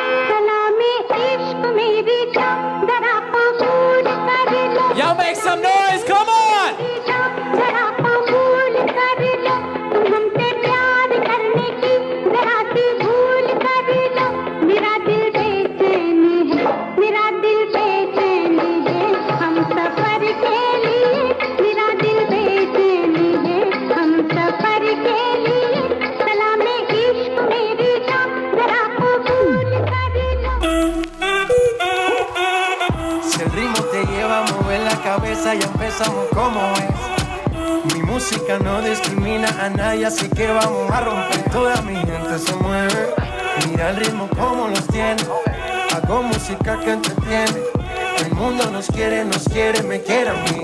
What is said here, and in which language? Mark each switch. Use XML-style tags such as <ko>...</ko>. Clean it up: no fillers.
<hi>सलामी इश्क मेरी जान जरा कबूल कर लो</hi> <en>Y'all make some noise, come on!</en> <hi>जरा कबूल कर लो तुम हमसे प्यार करने की जरा सी भूल कर लो मेरा दिल बेचैन है मेरा दिल बेचैन है हम सफर के लिए मेरा दिल बेचैन है हम सफर के लिए सलामी इश्क मेरी जान जरा कबूल कर लो</hi> <es>Si el ritmo te lleva a mover la cabeza ya empezamos como es. Mi música no discrimina a nadie, así que vamos a romper. Toda mi gente se mueve. Mira el ritmo como los tiene. Hago música que entretiene. El mundo nos quiere, me quiere a mí.</es>